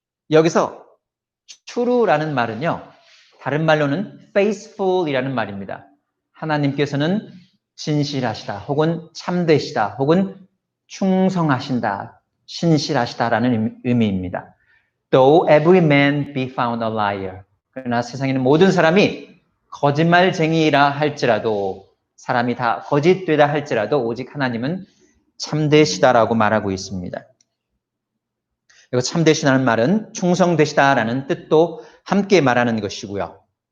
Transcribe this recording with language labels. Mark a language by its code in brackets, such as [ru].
[ko] 여기서 true라는 말은요. 다른 말로는 faithful이라는 말입니다. 하나님께서는 진실하시다 혹은 참되시다 혹은 충성하신다, 신실하시다라는 의미입니다. [en] Though every man be found a liar. [ko] 그러나 세상에는 모든 사람이 거짓말쟁이라 할지라도 사람이 다 거짓되다 할지라도 오직 하나님은 참되시다라고 말하고 있습니다. 그리고 참되시다는 말은 충성되시다라는 뜻도 함께 말하는 것이고요.